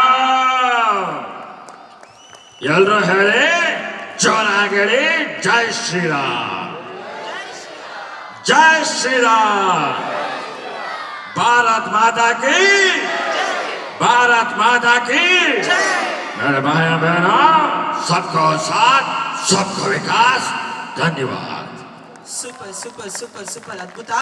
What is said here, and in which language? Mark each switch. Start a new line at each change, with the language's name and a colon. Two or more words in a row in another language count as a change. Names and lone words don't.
Kannada: ಎಲ್ರು ಹೇಳಿ ಜೋರಾಗಿ,
Hindi: जय श्रीराम, जय श्रीराम, भारत माता की, भारत माता की. मेरे भाई बहनों, सबको साथ सबको विकास. धन्यवाद.
Kannada: ಸೂಪರ್ ಸೂಪರ್ ಸೂಪರ್ ಸೂಪರ್ ಅದ್ಭುತ.